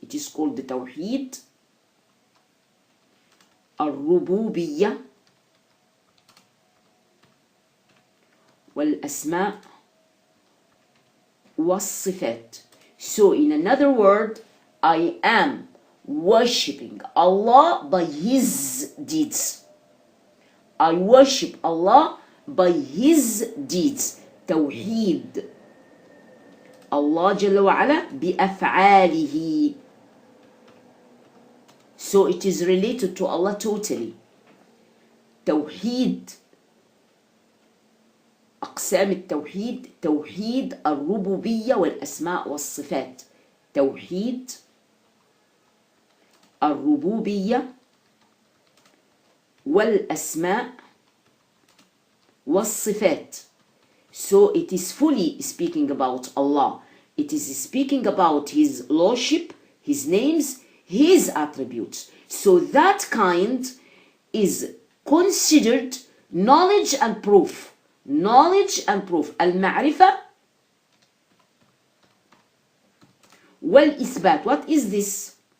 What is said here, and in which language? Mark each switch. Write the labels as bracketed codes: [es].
[en] It is called the توحيد الربوبية والأسماء والصفات. So in another word, I am worshipping Allah by His deeds. I worship Allah by His deeds. [ar] توحيد Allah جل وعلا بأفعاله. [en] So it is related to Allah totally. [ar] توحيد أقسام التوحيد: توحيد الربوبية والأسماء والصفات. توحيد الربوبية والأسماء والصفات. [en] So it is fully speaking about Allah. It is speaking about His Lordship, His names, His attributes. So that kind is considered knowledge and proof. Knowledge and proof. المعرفة والإثبات. What is this?